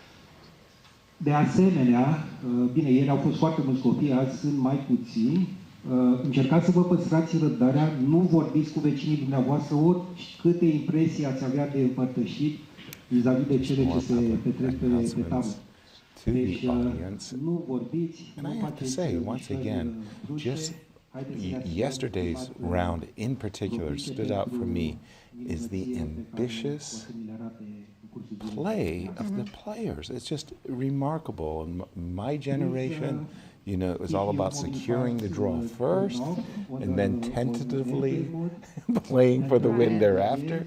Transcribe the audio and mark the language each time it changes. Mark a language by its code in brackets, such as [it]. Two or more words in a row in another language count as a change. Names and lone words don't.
[ro] De asemenea, bine, ieri au fost foarte mulți copii, azi sunt mai puțini. Încercați să vă păstrați răbdarea, nu vorbiți cu vecinii dumneavoastră, oricâte impresii ați avea de împărtășit vis-a-vis de cele ce se petrec pe tablă. Deci, nu vorbiți, [en] And I have to say, once again, just yesterday's round in particular stood out for me is the ambitious play of the players. It's just remarkable. In my generation, you know, it was all about securing the draw first and then tentatively playing for the win thereafter.